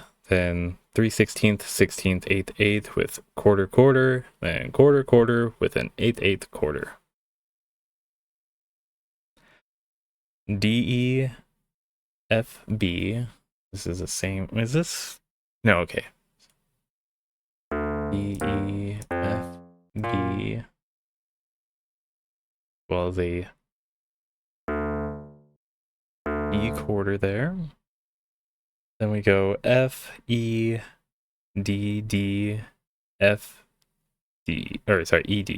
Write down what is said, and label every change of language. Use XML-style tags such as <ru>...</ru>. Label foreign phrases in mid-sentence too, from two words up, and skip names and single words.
<en>Then 3 16th, 16th, 8th, 8th with quarter, then quarter with an 8th, 8th quarter. D, E, F, B. This is the same. Is this? No, okay. D, E, F, B. As well as a E quarter there. Then we go F, E, D, D, F, D. Or sorry, E, D.</en>